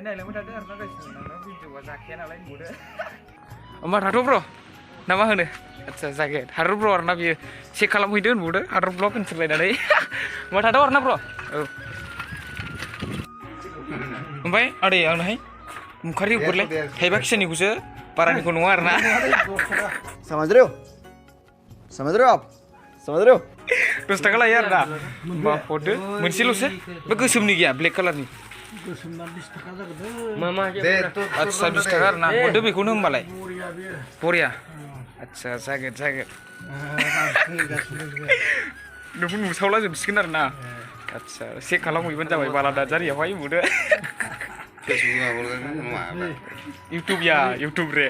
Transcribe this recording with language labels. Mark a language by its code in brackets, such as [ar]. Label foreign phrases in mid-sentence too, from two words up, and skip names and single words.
[brx] नायलांबाय थादों आरोना गासिबो नोंनाव भिडिअआ जाखाया नालाय नुदो होमबा थाथ' ब्र' ना मा होनो आदसा जागोन हारुर ब्र' आरोना बियो चेक खालामहैदो होनबावदो हारुर ब्लग होनसोलायनानै होमबा थाथ' आरोना ब्र' औ ओमफ्राय आदै आंनोहाय मुखारि हरलाय थाइबा खिसानिखौसो बारानिखौ नङा आरोना [hi] समझ रहे हो आप 10 [brx] थाखा लायो आरोना होमबा हरदो मोनसेल'सो बे गोसोमनि गैया ब्लेक कालारनि आदसा 20 थाखा आरोना हरदो बेखौनो होमबालाय बरिया आदसा जागोन नोंखौ नुसावला जोबसिगोन आरोना आदसा चेक खालामहैबानो जाबाय बाला दाजारियावहाय नुदो इउटुब या इउटुब रे